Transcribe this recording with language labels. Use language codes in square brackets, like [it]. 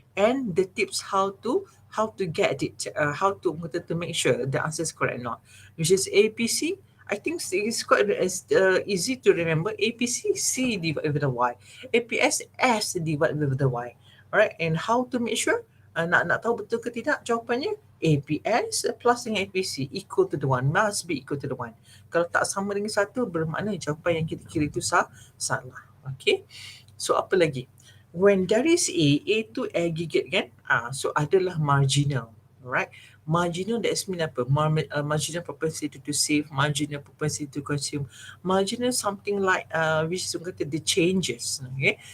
[en] And the tips how to get it, how to make sure the answer is correct or not. Which is APC, I think it's quite easy to remember. APC, C divided with the Y. APS, S divided with the Y. Alright, and how to make sure? [ms] Nak tahu betul ke tidak jawapannya? APS plus dengan APC [en] equal to the 1, [ms] must be equal to the 1. Kalau tak sama dengan 1, bermakna jawapan yang kita kira itu salah. Okay. So apa lagi? [en] When there is A tu aggregate kan? So adalah marginal. Alright. Marginal, that's mean apa? Marginal propensity to save, marginal propensity to consume, marginal something like which is the changes. Okay.